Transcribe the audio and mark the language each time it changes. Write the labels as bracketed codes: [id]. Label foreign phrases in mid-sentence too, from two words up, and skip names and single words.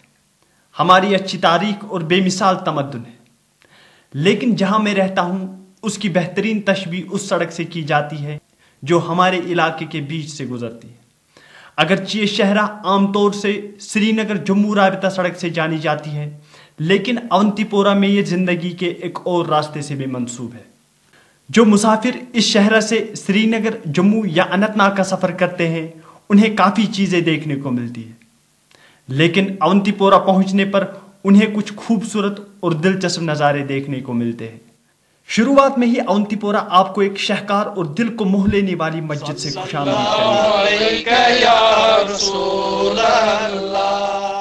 [ur] ہماری اچھی تاریخ اور بے مثال تمدن ہے، لیکن جہاں میں رہتا ہوں اس کی بہترین تشبیہ اس سڑک سے کی جاتی ہے جو ہمارے علاقے کے بیچ سے گزرتی ہے. اگرچہ یہ شہرا عام طور سے سری نگر جموں رابطہ سڑک سے جانی جاتی ہے, لیکن اونتی پورہ میں یہ زندگی کے ایک اور راستے سے بھی منسوب ہے. جو مسافر اس شہر سے سری نگر، جموں یا اننت ناگ کا سفر کرتے ہیں انہیں کافی چیزیں دیکھنے کو ملتی ہے، لیکن اونتی پورہ پہنچنے پر انہیں کچھ خوبصورت اور دلچسپ نظارے دیکھنے کو ملتے ہیں. شروعات میں ہی اونتی پورہ آپ کو ایک شہکار اور دل کو موہ لینے والی مسجد سے خوشامدید کرے گا.